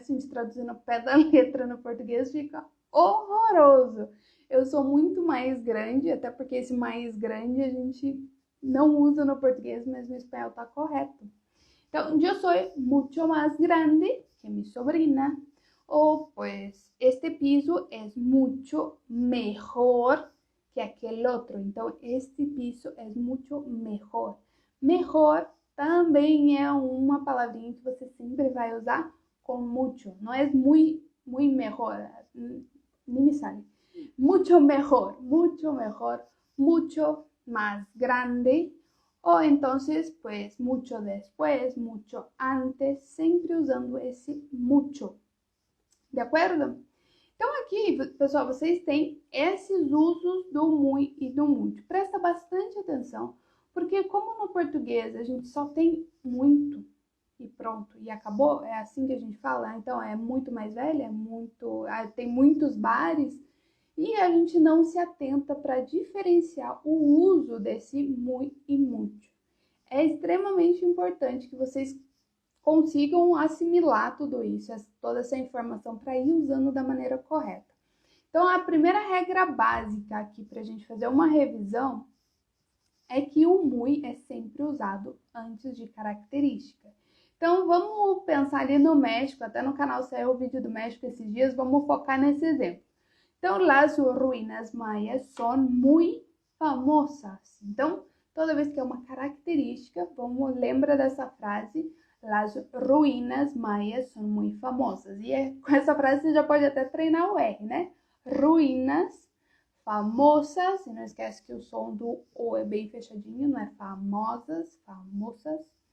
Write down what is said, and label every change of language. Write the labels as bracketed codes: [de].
[pt] Se a gente traduzir no pé da letra no português, fica horroroso. Eu sou muito mais grande, até porque esse mais grande a gente não usa no português, mas no espanhol tá correto. Então, eu sou muito mais grande que minha sobrina. [es] O pues este piso es mucho mejor que aquel otro. [pt] Então, este piso é muito mejor. Mejor também é uma palavrinha que você sempre vai usar com mucho. Não é muito mejor, nem me sale. [es] Mucho mejor, mucho más grande. O entonces, pues, mucho después, mucho antes, [pt] sempre usando esse mucho. De acordo? Então aqui, pessoal, vocês têm esses usos do muito e do muito. Presta bastante atenção, porque como no português a gente só tem muito e pronto, e acabou, é assim que a gente fala, então é muito mais velha, tem muitos bares, e a gente não se atenta para diferenciar o uso desse muito e muito. É extremamente importante que vocês consigam assimilar tudo isso, toda essa informação para ir usando da maneira correta. Então, a primeira regra básica aqui para a gente fazer uma revisão é que o muy é sempre usado antes de característica. Então, vamos pensar ali no México, até no canal saiu o vídeo do México esses dias, vamos focar nesse exemplo. [es] Então, las ruínas mayas son muy famosas. [pt] Então, toda vez que é uma característica, vamos lembra dessa frase, [es] las ruínas mayas son muy famosas. [pt] E com essa frase você já pode até treinar o R, né? Ruínas famosas, e não esquece que o som do O é bem fechadinho, não é famosas, famosas.